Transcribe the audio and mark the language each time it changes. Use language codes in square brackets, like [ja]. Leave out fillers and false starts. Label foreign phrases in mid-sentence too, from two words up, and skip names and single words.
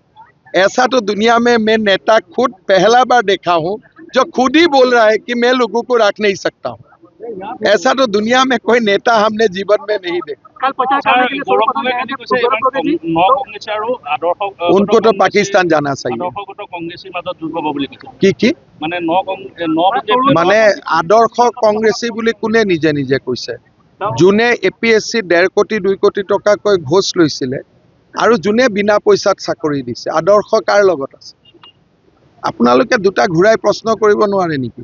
[hi] ऐसा तो दुनिया में मैं नेता खुद पहला बार देखा हूँ जो खुद ही बोल रहा है कि मैं लोगों को रख नहीं सकता हूँ। ऐसा तो दुनिया में कोई नेता हमने जीवन में नहीं देखा। उनको तो पाकिस्तान जाना चाहिए। [as] কি মানে আদৰ্শ কংগ্ৰেছী বুলি কোনে নিজে নিজে কৈছে? যোনে APSC 1.5 কোটি 2 কোটি টকাকৈ ঘোষ লৈছিলে আৰু যোনে বিনা পইচাত চাকৰি দিছে, আদৰ্শ কাৰ লগত আছে? আপোনালোকে দুটা ঘূৰাই প্ৰশ্ন কৰিব নোৱাৰে নেকি?